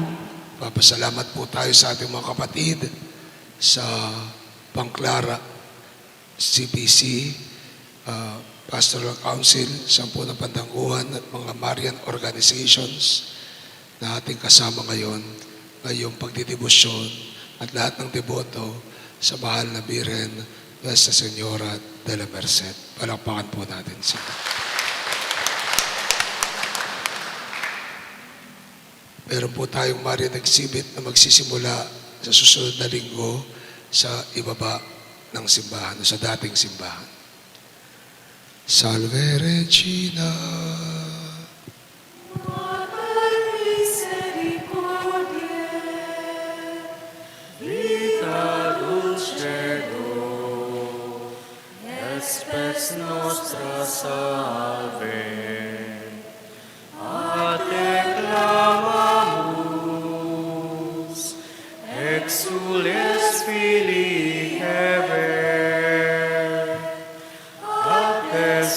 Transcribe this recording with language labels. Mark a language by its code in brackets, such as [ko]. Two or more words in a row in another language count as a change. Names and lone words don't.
[tl] Papasalamat po tayo sa ating mga kapatid sa Pangclara CPC, Pastoral Council, Sampunang Pandanguhan at mga [en] Marian organizations [tl] na ating kasama ngayon ngayong pagdidibusyon at lahat ng deboto sa mahal na Birhen Nuestra Señora de la Merced. Palakpakan po natin sila. Meron po tayong [en] Marian exhibit [tl] na magsisimula sa susunod na linggo sa ibaba ng simbahan, sa dating simbahan. [la] Salve Regina. Vita dulcedo, espes nostra salve, a te clamamus, exules Filii Heber, a te